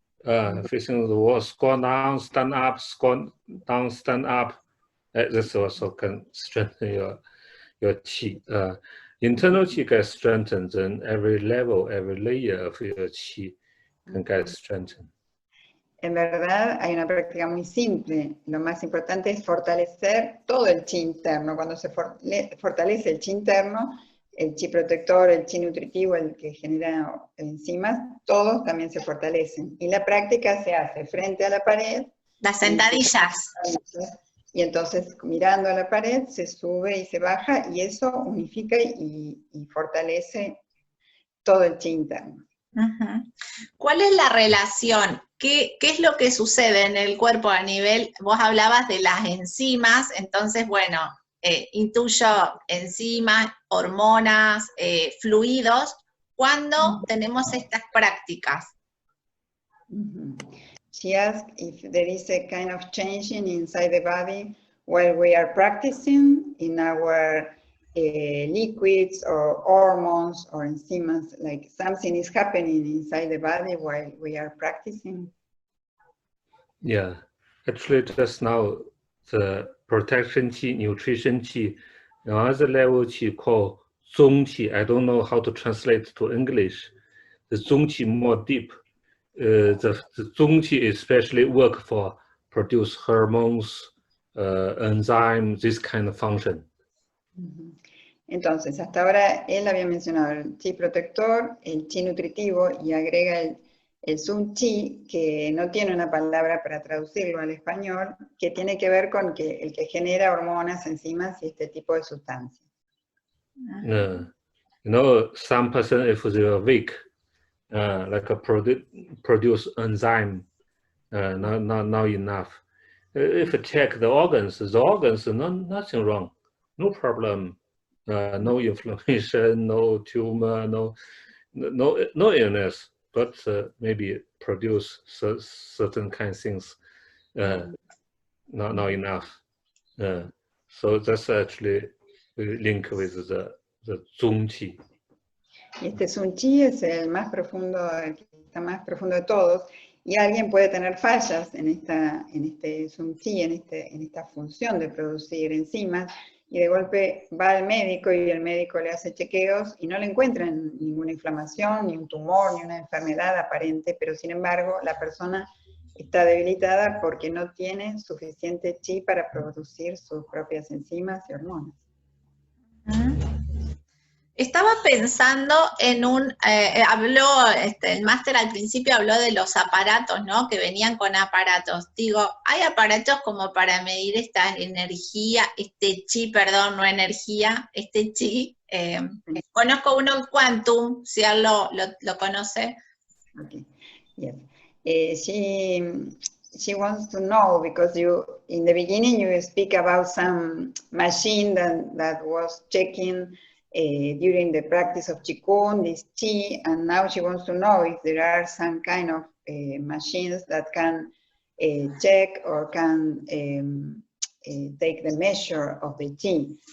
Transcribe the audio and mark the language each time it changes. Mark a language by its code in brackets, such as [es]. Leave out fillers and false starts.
[en] Facing the wall, squat down, stand up, squat down, stand up. This also can strengthen your chi. Internal chi gets strengthened, then every level, every layer of your chi can get strengthened. [es] En verdad, hay una práctica muy simple. Lo más importante es fortalecer todo el chi interno. Cuando se fortalece el chi interno, el chi protector, el chi nutritivo, el que genera enzimas, todos también se fortalecen. Y la práctica se hace frente a la pared. Las sentadillas. Y entonces, mirando a la pared, se sube y se baja, y eso unifica y fortalece todo el chi interno. ¿Cuál es la relación? ¿Qué es lo que sucede en el cuerpo a nivel, vos hablabas de las enzimas, entonces, bueno, intuyo enzimas, hormonas, fluidos, cuando tenemos estas prácticas? [en] She asked if there is a kind of changing inside the body while we are practicing in our liquids or hormones or enzymes, like something is happening inside the body while we are practicing. Yeah, actually just now the protection chi, nutrition chi, another level chi called Zong Qi. I don't know how to translate to English. The Zong Qi more deep. The Zong Qi especially work for produce hormones, enzymes, this kind of function. [es] Entonces, hasta ahora él había mencionado el chi protector, el chi nutritivo y agrega el Zong Qi, que no tiene una palabra para traducirlo al español, que tiene que ver con el que genera hormonas, enzimas y este tipo de sustancias. [en] You know, some person if they are weak, like a produce enzyme, not enough, If you check the organs, nothing wrong, no problem, no inflammation, no tumor, no illness, but maybe produce certain kind of things, not enough. So that's actually linked with the Zhongqi. [es] Este Sun Chi es el más profundo, el que está más profundo de todos, y alguien puede tener fallas en este Sun Chi, en esta función de producir enzimas, y de golpe va al médico y el médico le hace chequeos y no le encuentran ninguna inflamación, ni un tumor, ni una enfermedad aparente, pero sin embargo la persona está debilitada porque no tiene suficiente chi para producir sus propias enzimas y hormonas. Estaba pensando en el máster al principio habló de los aparatos, ¿no? Que venían con aparatos. Digo, ¿hay aparatos como para medir esta energía, este chi, perdón, no energía, este chi? Conozco uno en Quantum, si él lo conoce. [en] Okay. Yes. She wants to know, because in the beginning you speak about some machine that was checking during the practice of Qigong, this Qi, and now she wants to know if there are some kind of machines that can check or can take the measure of the Qi.